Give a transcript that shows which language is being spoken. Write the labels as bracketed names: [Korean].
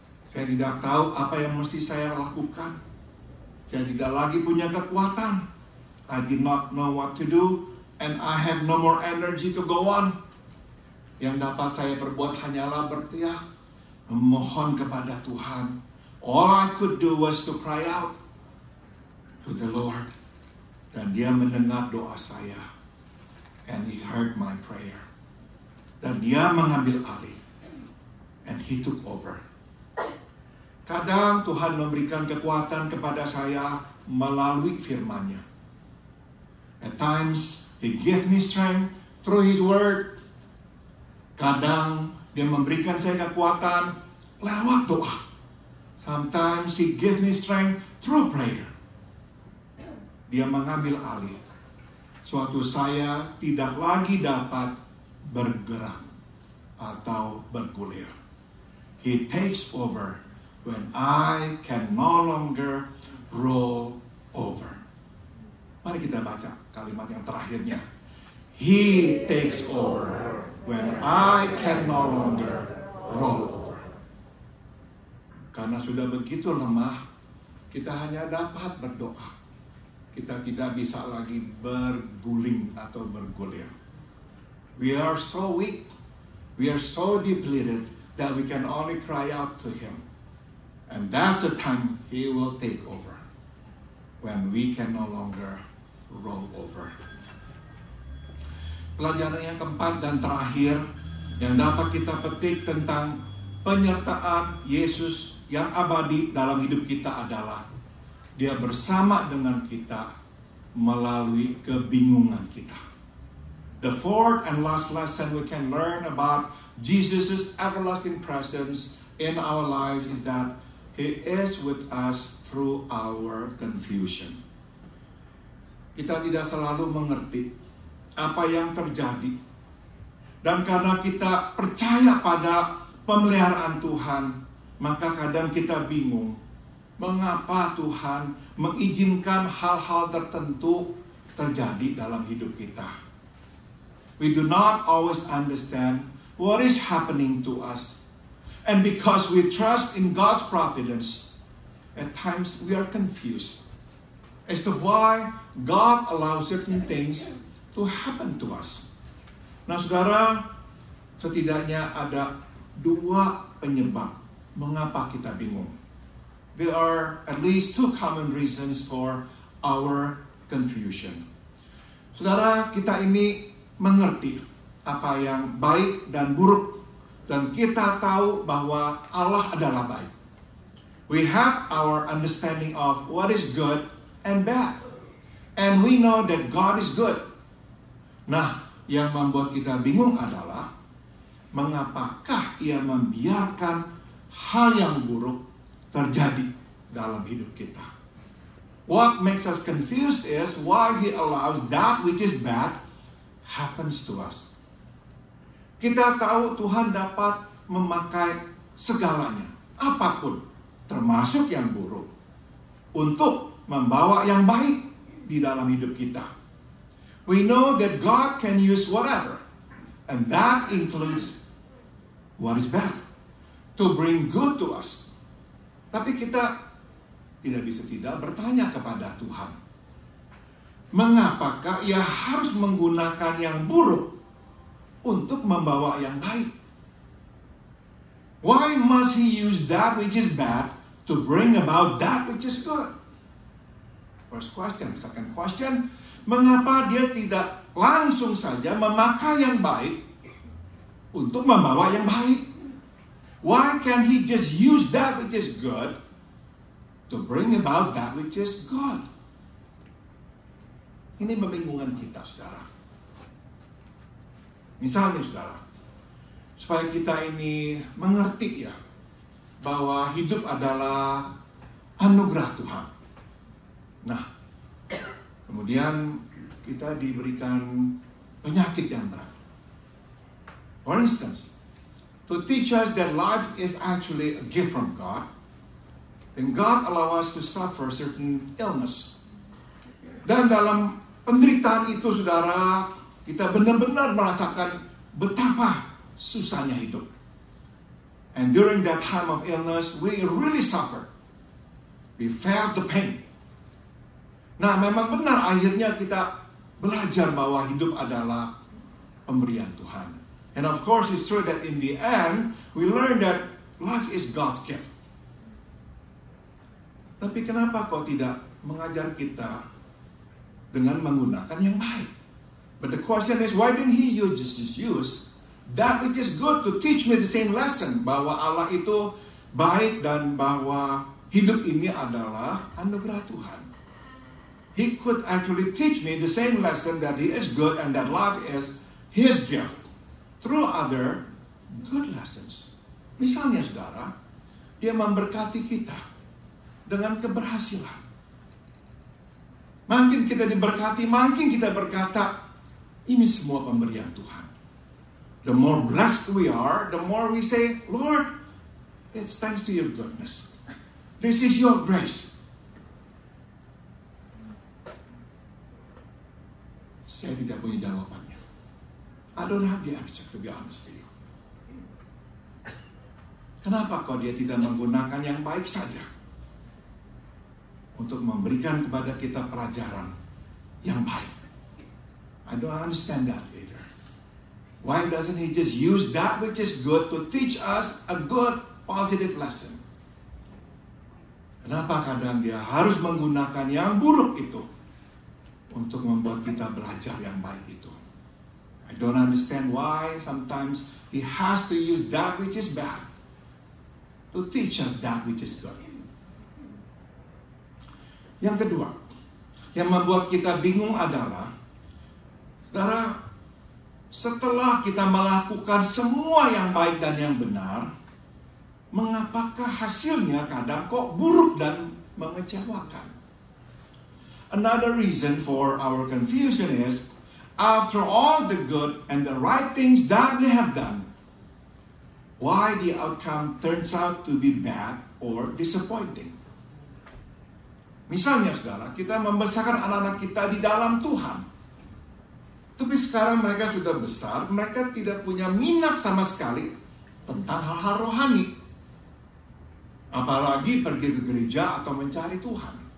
[Indonesian] Saya tidak tahu apa yang mesti saya lakukan. Saya tidak lagi punya kekuatan. [English] I did not know what to do. And I had no more energy to go on. [Indonesian] Yang dapat saya perbuat hanyalah berteriak, memohon kepada Tuhan. [English] All I could do was to cry out to the Lord. [Indonesian] Dan Dia mendengar doa saya. [English] And He heard my prayer. [Indonesian] Dan Dia mengambil alih. [English] And He took over. [Indonesian] Kadang Tuhan memberikan kekuatan kepada saya melalui firman-Nya. [English] At times, He gives me strength through His word. [Indonesian] Kadang Dia memberikan saya kekuatan lewat doa. [English] Sometimes He gives me strength through prayer. [Indonesian] Dia mengambil alih. Suatu saya tidak lagi dapat bergerak atau bergulir. [English] He takes over when I can no longer roll over. [Indonesian] Mari kita baca kalimat yang terakhirnya. [English] He takes over when I can no longer roll over. [Indonesian] Karena sudah begitu lemah, kita hanya dapat berdoa. Kita tidak bisa lagi berguling atau bergulir. [English] We are so weak, we are so depleted that we can only cry out to Him. And that's the time He will take over. When we can no longer roll over. [Indonesian] Pelajaran yang keempat dan terakhir yang dapat kita petik tentang penyertaan Yesus yang abadi dalam hidup kita adalah Dia bersama dengan kita melalui kebingungan kita. [English] The fourth and last lesson we can learn about Jesus' everlasting presence in our lives is that He is with us through our confusion. [Indonesian] Kita tidak selalu mengerti apa yang terjadi. Dan karena kita percaya pada pemeliharaan Tuhan, maka kadang kita bingung. Mengapa Tuhan mengizinkan hal-hal tertentu terjadi dalam hidup kita? [English] We do not always understand what is happening to us. And because we trust in God's providence, at times we are confused as to why God allows certain things to happen to us. [Indonesian] Nah, saudara, setidaknya ada dua penyebab mengapa kita bingung. [English] There are at least two common reasons for our confusion. [Indonesian] Saudara, kita ini mengerti apa yang baik dan buruk. Dan kita tahu bahwa Allah adalah baik. [English] We have our understanding of what is good and bad. And we know that God is good. [Indonesian] Nah, yang membuat kita bingung adalah mengapakah Ia membiarkan hal yang buruk terjadi dalam hidup kita. [English] What makes us confused is why He allows that which is bad happens to us. [Indonesian] Kita tahu Tuhan dapat memakai segalanya, apapun, termasuk yang buruk, untuk membawa yang baik di dalam hidup kita. [English] We know that God can use whatever, and that includes what is bad, to bring good to us. [Indonesian] Tapi kita tidak bisa tidak bertanya kepada Tuhan, mengapakah Ia harus menggunakan yang buruk untuk membawa yang baik? [English] Why must He use that which is bad to bring about that which is good. First question. Second question, [Indonesian] mengapa dia tidak langsung saja memakai yang baik untuk membawa yang baik? [English] Why can't he just use that which is good to bring about that which is good? [Indonesian] Ini membingungkan kita, saudara. Misalnya, saudara, supaya kita ini mengerti ya, bahwa hidup adalah anugerah Tuhan. Nah, kemudian kita diberikan penyakit yang berat. [English] For instance, to teach us that life is actually a gift from God, and God allows us to suffer certain illness. [Indonesian] Dan dalam penderitaan itu, saudara, kita benar-benar merasakan betapa susahnya hidup. [English] And during that time of illness, we really suffered. We felt the pain. [Indonesian] Nah, memang benar akhirnya kita belajar bahwa hidup adalah pemberian Tuhan. [English] And of course, it's true that in the end, we learn that life is God's gift. [Indonesian] Tapi kenapa kau tidak mengajar kita dengan menggunakan yang baik? [English] But the question is, why didn't he just use that which is good to teach me the same lesson, [Indonesian] bahwa Allah itu baik dan bahwa hidup ini adalah anugerah Tuhan. [English] He could actually teach me the same lesson that he is good and that life is his gift through other good lessons. [Indonesian] Misalnya, saudara, dia memberkati kita dengan keberhasilan. Makin kita diberkati, makin kita berkata, ini semua pemberian Tuhan. [English] The more blessed we are, the more we say, Lord, it's thanks to your goodness. This is your grace. [Indonesian] Saya tidak punya jawabannya. [English] I don't have the answer, to be honest with you. [Indonesian] Kenapa kok dia tidak menggunakan yang baik saja untuk memberikan kepada kita pelajaran yang baik? [English] I don't understand that either. Why doesn't he just use that which is good to teach us a good, positive lesson? [Indonesian] Kenapa kadang dia harus menggunakan yang buruk itu untuk membuat kita belajar yang baik itu? [English] I don't understand why sometimes he has to use that which is bad to teach us that which is good. [Indonesian] Yang kedua, yang membuat kita bingung adalah, saudara, setelah kita melakukan semua yang baik dan yang benar, mengapakah hasilnya kadang kok buruk dan mengecewakan? [English] Another reason for our confusion is, after all the good and the right things that we have done, why the outcome turns out to be bad or disappointing? [Indonesian] Misalnya, saudara, kita membesarkan anak-anak kita di dalam Tuhan. Tapi sekarang mereka sudah besar, mereka tidak punya minat sama sekali tentang hal-hal rohani. Apalagi pergi ke gereja atau mencari Tuhan.